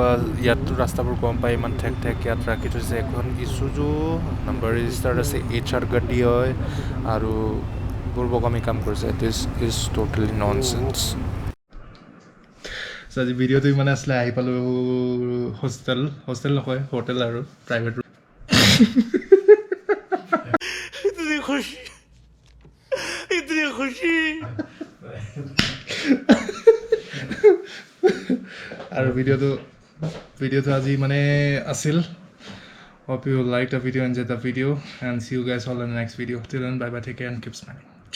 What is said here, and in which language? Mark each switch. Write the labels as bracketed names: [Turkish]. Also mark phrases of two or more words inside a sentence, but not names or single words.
[Assamese] ইয়াতো ৰাস্তাবোৰ গম পাই ইমান ঠেক ইয়াত ৰাখি থৈছে এখন ইছুজু নাম্বাৰ ৰেজিষ্টাৰ্ড আছে HR গাড়ী হয় আৰু বৰ বকামি কাম কৰিছে [English] this is totally nonsense [Assamese] আজি ভিডিঅ'টো ইমান আছিলে আহি পালোঁ হোষ্টেল নকয় হোটেল আৰু প্ৰাইভেট [Hindi] इतनी खुशी [Assamese] আৰু ভিডিঅ'টো আজি মানে আছিল [English] hope you liked the video, enjoyed the video and see you guys all in the next video till then bye bye take care and keep smiling